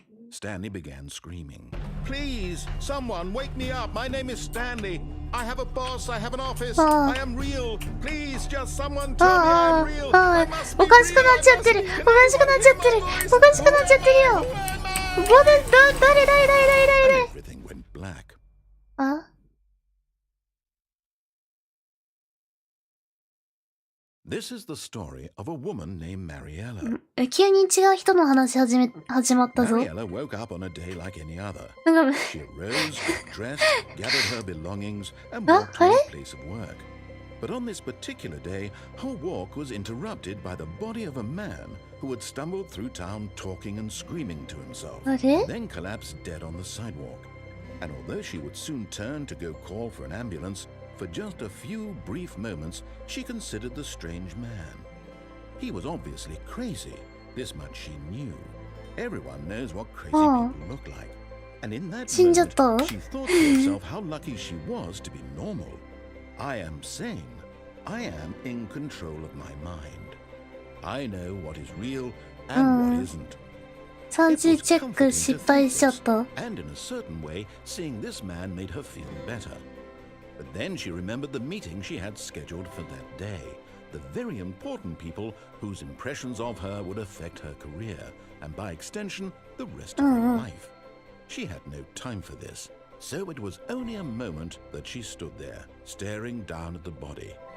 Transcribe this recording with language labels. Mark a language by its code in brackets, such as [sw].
[en] Stanley began screaming. Please, someone wake me up. My name is Stanley. I have a boss. I have an office. I am real. Please, just someone tell me I'm real. I must be real. [ja] おかしくなっちゃってる。おかしくなっちゃってる。おかしくなっちゃってるよ。 [en] 誰 Everything went black. あ This is the story of a woman named Mariella. [ja] 急に違う人の話始まったぞ。 [en] Mariella woke up on a day like any other. She arose, dressed, gathered her belongings, and walked to her place of work. But on this particular day, her walk was interrupted by the body of a man who had stumbled through town talking and screaming to himself, then collapsed dead on the sidewalk. And although she would soon turn to go call for an ambulance, for just a few brief moments, she considered the strange man. He was obviously crazy. This much she knew. Everyone knows what crazy people look like. And in that moment, she thought to herself how lucky she was to be normal. I am sane. I am in control of my mind. I know what is real and what isn't. [ja] 30チェック失敗しちゃった。 [en] And in a certain way, seeing this man made her feel better. But then she remembered the meeting she had scheduled for that day. The very important people whose impressions of her would affect her career, and by extension, the rest of her life. She had no time for this, so it was only a moment that she stood there, staring down at the body.